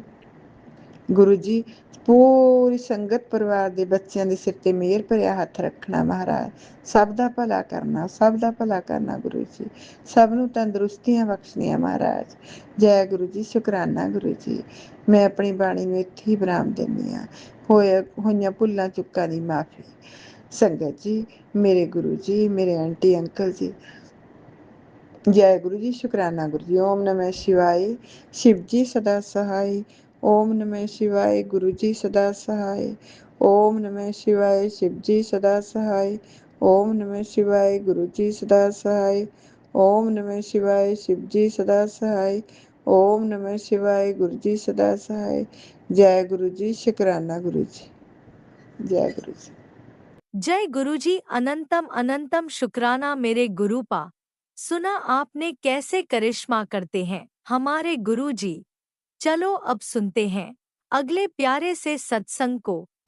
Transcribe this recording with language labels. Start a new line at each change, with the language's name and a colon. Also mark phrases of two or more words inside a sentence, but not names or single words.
Punjabi: ਗੁਰੂ ਜੀ ਪੂਰੀ ਸੰਗਤ ਪਰਿਵਾਰ ਦੇ ਬੱਚਿਆਂ ਦੇ ਸਿਰ ਤੇ ਮਿਹਰ ਭਰਿਆ ਹੱਥ ਰੱਖਣਾ ਮਹਾਰਾਜ, ਸਭ ਦਾ ਭਲਾ ਕਰਨਾ, ਸਭ ਦਾ ਭਲਾ ਕਰਨਾ ਗੁਰੂ ਜੀ, ਸਭ ਨੂੰ ਤੰਦਰੁਸਤੀਆਂ ਬਖਸ਼ਣੀਆਂ ਮਹਾਰਾਜ। ਜੈ ਗੁਰੂ ਜੀ, ਸ਼ੁਕਰਾਨਾ ਗੁਰੂ ਜੀ। ਮੈਂ ਆਪਣੀ ਬਾਣੀ ਨੂੰ ਇੱਥੇ ਹੀ ਵਿਰਾਮ ਦਿੰਦੀ ਹਾਂ। ਹੋਈਆਂ ਭੁੱਲਾਂ ਚੁੱਕਾਂ ਦੀ ਮਾਫੀ। ਸੰਗਤ ਜੀ, ਮੇਰੇ ਗੁਰੂ ਜੀ, ਮੇਰੇ ਆਂਟੀ ਅੰਕਲ ਜੀ,
Hindi: जय गुरु जी, शुक्राना गुरु जी।
Sanskrit: ओम नमः शिवाय,
Hindi: शिव जी सदा सहाय।
Sanskrit: ओम नमः शिवाय,
Hindi: गुरु जी सदा सहाय।
Sanskrit: ओम नमः शिवाय,
Hindi: शिव जी सदा सहाय।
Sanskrit: ओम नमः शिवाय,
Hindi: गुरु जी सदा सहाय।
Sanskrit: ओम नमः शिवाय,
Hindi: शिव जी सदा सहाय।
Sanskrit: ओम नमः शिवाय,
Hindi: गुरु जी सदा सहाय। जय गुरु जी, शुक्राना गुरु जी। जय गुरु जी। जय गुरुजी, अनंतम अनंतम शुक्राना मेरे गुरुपा। सुना आपने कैसे करिश्मा करते हैं हमारे गुरुजी। चलो अब सुनते हैं अगले प्यारे से सत्संग को।